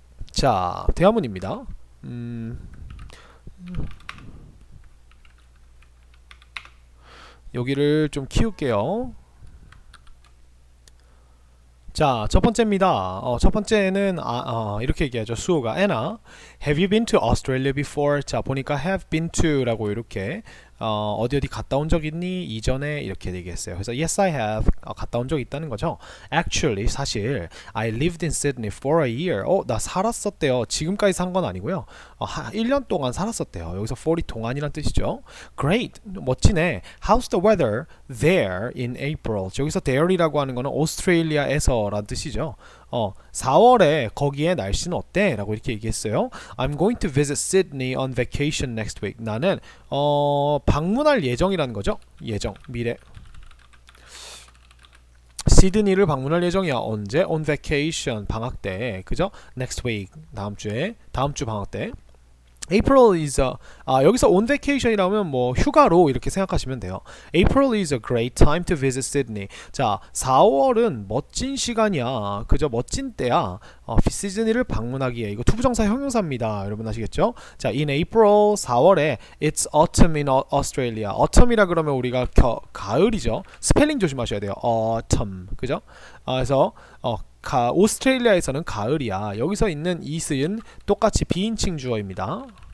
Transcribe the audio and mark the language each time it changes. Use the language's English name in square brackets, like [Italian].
[Korean] 자, 대화문입니다. 여기를 좀 키울게요. 자, 첫 번째입니다. 첫 번째는 이렇게 얘기하죠. 수호가 [English] Anna, have you been to Australia before? [Korean] 자, 보니까 [English] have been to [Korean] 라고 이렇게 어디 갔다 온 적 있니? 이전에 이렇게 얘기했어요. 그래서 [English] yes I have [Korean] 갔다 온 적 있다는 거죠. [English] Actually [Korean] 사실 [English] I lived in Sydney for a year. [Korean] 나 살았었대요. 지금까지 산 건 아니고요. 1년 동안 살았었대요. 여기서 for이 동안이란 뜻이죠. [English] Great, [Korean] 멋지네. [English] How's the weather there in April? [Korean] 여기서 there이라고 하는 거는 오스트레일리아에서라는 뜻이죠. 4월에 거기에 날씨는 어때? 라고 이렇게 얘기했어요. [English] I'm going to visit Sydney on vacation next week. [Korean] 나는 방문할 예정이라는 거죠. 예정, 미래. 시드니를 방문할 예정이야. 언제? [English] On vacation, [Korean] 방학 때. 그죠? [English] Next week, [Korean] 다음 주 방학 때. April is 여기서 [English] on vacation [Korean] 이라면 뭐 휴가로 이렇게 생각하시면 돼요. [English] April is a great time to visit Sydney. [Korean] 자, 4월은 멋진 시간이야. 그죠? 멋진 때야. 시드니를 방문하기에. 이거 투부정사 형용사입니다. 여러분 아시겠죠? [English] 자, in April [Korean] 4월에 [English] it's autumn in Australia. [Korean] autumn이라 그러면 우리가 가을이죠. 스펠링 조심하셔야 돼요. autumn. 그죠? 그래서 오스트레일리아에서는 가을이야. 여기서 있는 is은 똑같이 비인칭 주어입니다.